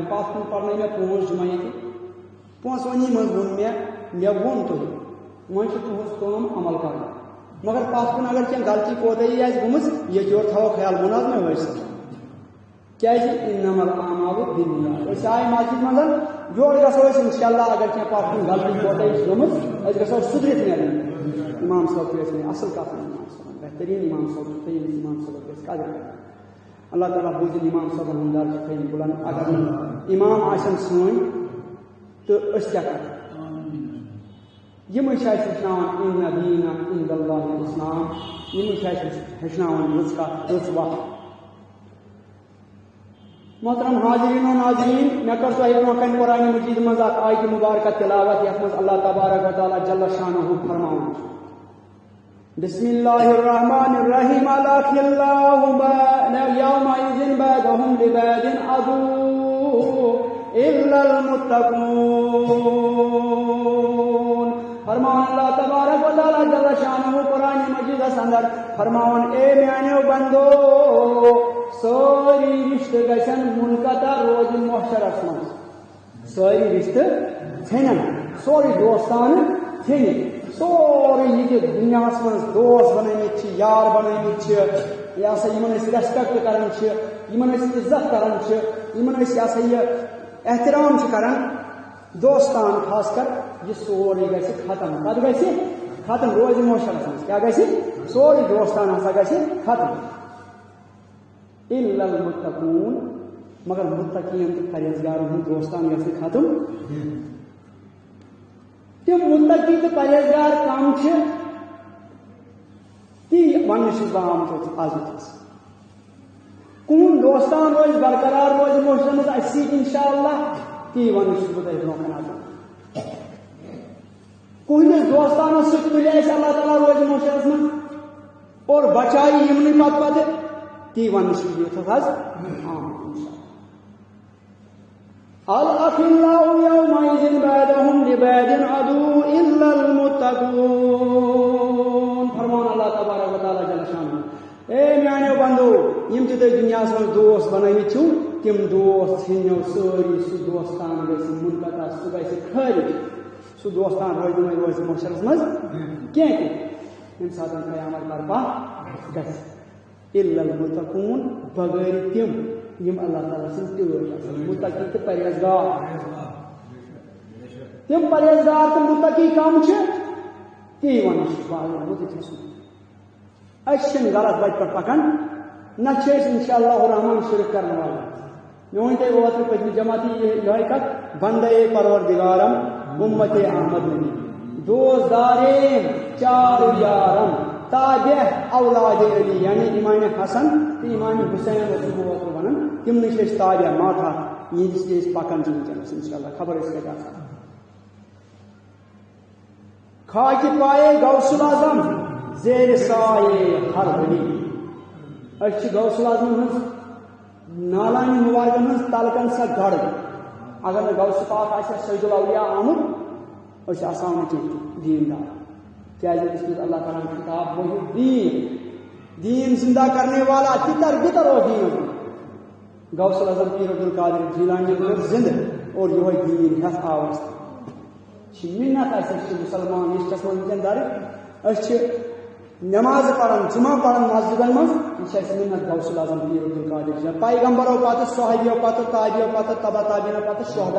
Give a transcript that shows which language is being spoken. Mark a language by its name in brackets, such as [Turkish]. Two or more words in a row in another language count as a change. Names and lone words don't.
[Kashmiri] پَتھ کُن پَرنٲے مےٚ 5 جُمعہ ییٚتہِ 5 ؤنی منٛز ووٚن مےٚ ووٚن تۄہہِ وۄنۍ چھِ تُہٕنٛز کٲم عمل کَرٕنۍ مگر پَتھ کُن اگر کینٛہہ غلطی کوتٲہی آسہِ گٔمٕژ ییٚتہِ یورٕ تھاوو خیال ووٚن حظ مےٚ وٲرۍ کیٛازِ [Arabic] اِنَّمَا الْأَعْمَالُ بِالنِّیَّاتِ [Kashmiri] أسۍ آیہِ مسجد منٛز یورٕ گژھو أسۍ اِنشاءاللہ اگر کینٛہہ پَتھ کُن غلطی کوتٲہی چھِ گٔمٕژ أسۍ گژھو سُدرِتھ نیرٕنۍ اِمام صٲب چھِ ٲسۍ مےٚ اَصٕل کَتھ اِمام صٲبَن بہتریٖن اِمام صٲب چھُ ترٛیٚیِم اِمام صٲبَس گژھِ قدر اللہ تعالیٰ بوٗزِن اِمام صٲبَن ہُنٛد درجہِ تھٲیِن بُلنٛد اگر نہٕ اِمام آسن سٲنۍ تہٕ أسۍ کیٛاہ کَرو یِمٕے چھِ اَسہِ ہیٚچھناوان [Arabic] اِنَّ دیٖنَ عِندَ اللہِ الْإِسلام [Kashmiri] یِمٕے چھِ اَسہِ ہیٚچھناوان رٕژ کَتھ رٕژ وَتھ محترم حاضریٖن و ناظریٖن مےٚ کٔر تۄہہِ برونٛہہ کَنہِ قرآنِ مجیٖد منٛز اکھ آیتہِ مُبارکہ تِلاوت یَتھ منٛز اللہ تبارک و تعالیٰ جل شانہ فرماوان چھُ [Arabic] بسم اللہ الرحمن الرحیم الأخلاء يومئذ بعضهم لبعض عدو إلا [Kashmiri] المتقون فرمان اللہ تبارک و تعالیٰ جل شانہ قرآن مجیدس اندر فرماون اے میانیو بندو سٲری رشتہٕ گژھن منقطع روزٕنۍ محشرس منٛز سٲری رشتہٕ ژھیٚنن سورُے دوستانہٕ ژھیٚنہِ سورُے یہِ تہِ دُنیاہس منٛز دوس بنٲومٕتۍ چھِ یار بنٲومٕتۍ چھِ یہِ ہسا یِمن أسۍ ریسپیکٹ کران چھِ یِمن أسۍ عزت کران چھِ یِمن أسۍ یہِ ہسا یہِ احترام چھِ کران دوستان خاص کر یہِ سورُے گژھِ ختم پتہٕ گژھِ ختم روزِ محشرس منٛز کیٛاہ گژھِ سورُے دوستان ہسا گژھِ ختم [Arabic] إِلَّا الْمُتَّقُونَ [Kashmiri] مگر متقین تہٕ پرہیزگارن ہُنٛد دوستان گژھِ ختم تِم متقی تہٕ پرہیزگار کم چھِ تی وننہٕ چھُس بہٕ آمُت آز ییٚتھس کُن دوستان روزِ برقرار روزِ محشرس منٛز اَسہِ سۭتۍ اِنشاءاللہ تی وننہٕ چھُس بہٕ تۄہہِ برونٛہہ کَنہِ آز کُہٕنٛدِس دوستانس سۭتۍ تُلہِ اَسہِ اللہ تعالیٰ روزِ محشرس منٛز اور بچایہِ یِمنٕے پتہٕ تی وننہٕ چھُس بہٕ ییٚتھس آز آمُت [Arabic] الأخلاء يومئذ بعضهم لبعض عدو إلا المتقون فرمان اللہ تبارک و تعالیٰ جل شانہ اے [Kashmiri] میانیو بندو یم تہِ تُہۍ دُنیاہس منٛز دوس بنٲومٕتۍ چھِو تِم دوس ژھٕنِو سٲری سُہ دوستان گژھِ منقطع سُہ گژھِ خٲرج سُہ دوستان روزِ نہٕ روزِ محشرس منٛز کینٛہہ تہِ ییٚمہِ ساتہٕ قیامت برپا گژھِ [Arabic] إلا المتقون [Kashmiri] بغٲر تِم یم اللہ تعالیٰ سٕنٛز تٲج متقی تہٕ پرہیزگار تِم پرہیزگار تہٕ متقی کم چھِ تی ونان چھُس بہٕ آمُت ییٚتھس أسۍ چھِنہٕ غلط وتہِ پٮ۪ٹھ پکان نہ چھِ أسۍ انشاء اللہ الرحمان شرک کرن والے مےٚ ووٚن تۄہہِ اوترٕ پٔتمہِ جماعتی یِہے کتھ [Persian] بندے پروردگارم اُمتے احمد نبی دوستداریم چار یارم [Kashmiri] تابع اولاد علی یعنی امام حسن تہٕ امام حسین اوسُس بہٕ اوترٕ ونان تِمنٕے چھِ أسۍ تابع ماتھا یِہنٛدِس تہِ أسۍ پکان چھِ وٕنکیٚنس انشاء اللہ خبر أسۍ کتہِ آسان [Persian] خاکہِ پایے غوث العظم زیر سایے ہر ولی [Kashmiri] أسۍ چھِ غوث العظمن ہٕنٛز نالانہِ مُبارکن ہٕنٛز تلکن سۄ گڑ اگر نہٕ غوث پاک آسہِ ہا سید الاولیاء آمُت أسۍ آسہٕ ہاو نہٕ کینٛہہ دیندار کیٛازِ أسۍ منٛز اللہ تعالیٰ ہُنٛد خطاب [Urdu] وہی دین زندہ کرنے والا [Kashmiri] تِتر بِتر اوس دیٖنس منٛز غوث العظم پیٖر عبدالقادر جیٖلانی روز زندٕ اور یِہوے دیٖن ہٮ۪تھ آو اَسہِ چھِ مِنت اَسہِ أسۍ چھِ مُسلمان لِسٹس منٛز وٕنکٮ۪ن درٕج أسۍ چھِ نمازٕ پران جُمعہ پران مسجدن منٛز یہِ چھِ اَسہِ مِنت غوث العظم پیٖر عبدالقادر جیٖلانی پیغمبرو پتہٕ صحابیو پتہٕ تابعیو پتہٕ تبع تابعیٖنو پتہٕ شہدا